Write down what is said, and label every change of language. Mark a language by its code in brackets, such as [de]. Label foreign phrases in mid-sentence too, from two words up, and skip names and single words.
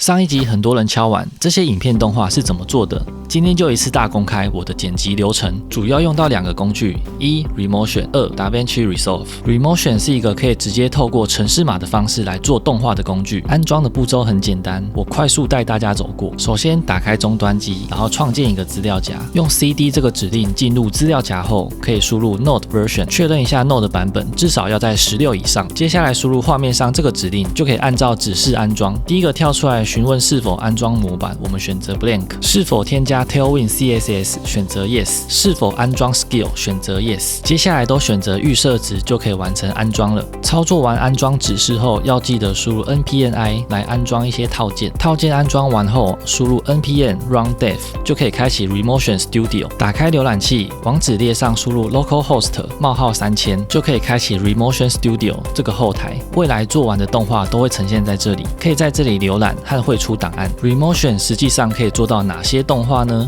[zh] 上一集很多人敲碗這些影片動畫是怎麼做的，今天就一次大公開我的剪輯流程，主要用到2個工具：一 Remotion， 2 DaVinci Resolve。Remotion 是一個可以直接透過程式碼的方式來做動畫的工具，安裝的步驟很簡單，我快速帶大家走過。首先打開終端機，然後創建一個資料夾，用 CD 這個指令進入資料夾後，可以輸入 [en] Node Version， [zh] 確認一下 Node 版本至少要在16以上。接下來輸入畫面上這個指令，就可以按照指示安裝。第一個跳出來詢問是否安裝模板，我們選擇 Blank， 是否添加 Tailwind CSS， 選擇 Yes， 是否安裝 Skill， 選擇 Yes。接下來都選擇預設值就可以完成安裝了。操作完安裝指示後，要記得輸入 [en] npm-i [zh] 來安裝一些套件。套件安裝完後，輸入 [en] npm run dev [zh] 就可以開啟 Remotion Studio。打開瀏覽器，網址列上輸入 localhost :3000就可以開啟 Remotion Studio 這個後台。未來做完的動畫都會呈現在這裡，可以在這裡瀏覽和匯出檔案。Remotion 實際上可以做到哪些動畫呢？